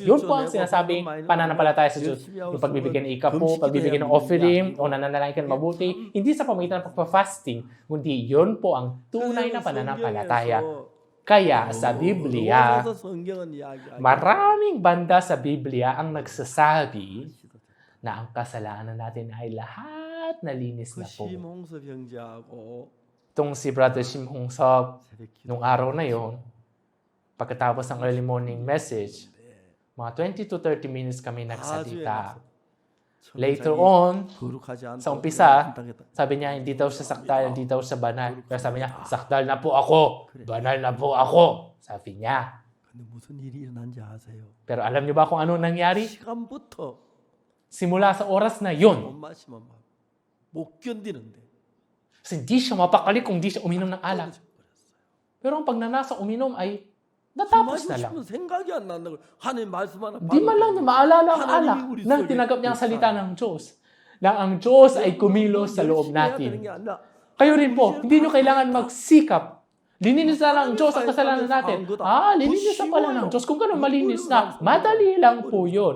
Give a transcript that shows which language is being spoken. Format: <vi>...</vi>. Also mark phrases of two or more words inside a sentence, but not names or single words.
<tl>Yun po ang sinasabing pananampalataya sa Diyos. Yung pagbibigyan ng ikapo, pagbibigyan ng offering, o nananalangin ka ng mabuti, hindi sa pamigitan ng pagpa-fasting, kundi yun po ang tunay na pananampalataya. Kaya sa Biblia, maraming banda sa Biblia ang nagsasabi na ang kasalanan natin ay lahat nalinis na po.</tl> <ko>심홍섭 형제하고</ko> <tl>Itong si Brother Shim Hong Sop, nung araw na yon, pagkatapos ng</tl> <en>early morning message,</en> <tl>mga</tl> <en>20 to 30 minutes</en> <tl>kami nagsalita.</tl> <en>Later on,</en> <tl>sa umpisa, sabi niya, hindi daw siya sakdal, hindi daw siya banal. Pero sabi niya, sakdal na po ako, banal na po ako. Sabi niya.</tl> <ko>근데 무슨 일이 일어난지 아세요?</ko> <tl>Pero alam niyo ba kung ano nangyari?</tl> <ko>시간부터</ko> <tl>Simula sa oras na yon,</tl> <ko>못 마시면 못 견디는데</ko> <tl>kasi hindi siya mapakali kung hindi siya uminom ng alak. Pero ang pagnanasa uminom ay natapos na lang.</tl> <ko>생각이 안 난다고 하나님 말씀 하나</ko> <tl>Di man lang niya maalala ang alak nang tinanggap niya ang salita ng Diyos. Na ang Diyos ay kumilos sa loob natin. Kayo rin po, hindi nyo kailangan magsikap Lininis na ng Diyos ang kasalanan natin. Lininis na pala ng Diyos. Kung gano'n malinis na, madali lang po yun.</tl>